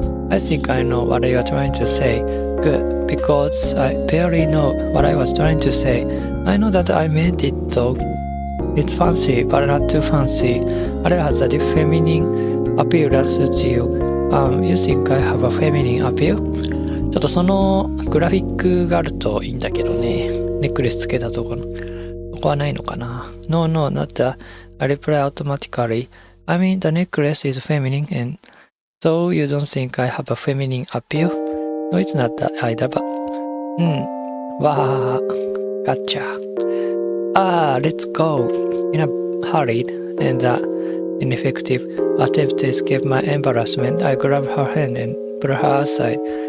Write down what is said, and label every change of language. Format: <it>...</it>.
<en>I think I know what you are trying to say. Good, because I barely know what I was trying to say. I know that I meant it though. It's fancy, but not too fancy. But it has a feminine appeal that suits you. You think I have a feminine appeal?</en> <ja>ちょっとそのグラフィックがあるといいんだけどね。ネックレスつけたところ。ここはないのかな</ja> <en>No, not that. I reply automatically. I mean, the necklace is feminine, and so you don't think I have a feminine appeal? No, it's not that either, but... Wow, gotcha. Let's go. In a hurried and ineffective attempt to escape my embarrassment, I grab her hand and pull her aside.</en>